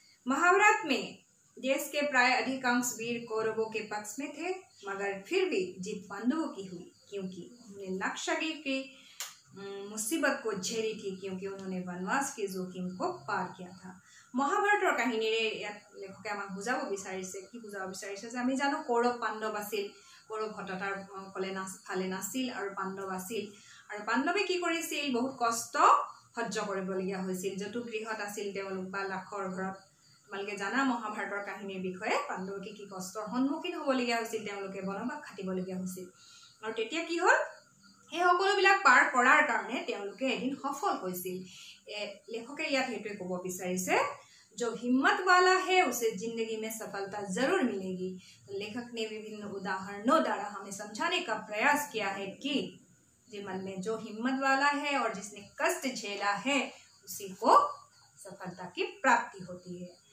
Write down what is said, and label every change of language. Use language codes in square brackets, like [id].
[hi] महाभारत में देश के प्राय अधिकांश वीर कौरवों के पक्ष में थे, मगर फिर भी जीत पांडवों की हुई, क्योंकि उन्होंने लाक्षागृह की मुसीबत को झेली थी, क्योंकि उन्होंने वनवास के जोखिम को पार किया था। [as] महाभारतर কাহিনীৰে ইয়াত লেখকে আমাক বুজাব বিচাৰিছে, কি বুজাব বিচাৰিছে যে আমি জানো কৌৰৱ পাণ্ডৱ আছিল, কৌৰৱ হততাৰ ফালে নাছিল আৰু পাণ্ডৱ আছিল। আৰু পাণ্ডৱে কি কৰিছিল? বহুত কষ্ট সহ্য কৰিবলগীয়া হৈছিল। জতুগৃহত আছিল তেওঁলোক বা লাখৰ ঘৰত। তোমালোকে জানা মহাভাৰতৰ কাহিনীৰ বিষয়ে পাণ্ডৱকে কি কষ্টৰ সন্মুখীন হ'বলগীয়া হৈছিল, তেওঁলোকে বনবাস খাটিবলগীয়া হৈছিল। আৰু তেতিয়া কি হ'ল? এই সকলোবিলাক পাৰ কৰাৰ কাৰণে তেওঁলোকে এদিন সফল হৈছিল। लेखके याद हेतुए ক'ব বিচাৰিছে [hi] जो हिम्मत वाला है उसे जिंदगी में सफलता जरूर मिलेगी। तो लेखक ने विभिन्न उदाहरणों द्वारा हमें समझाने का प्रयास किया है कि जीवन में जो हिम्मत वाला है और जिसने कष्ट झेला है उसी को सफलता की प्राप्ति होती है।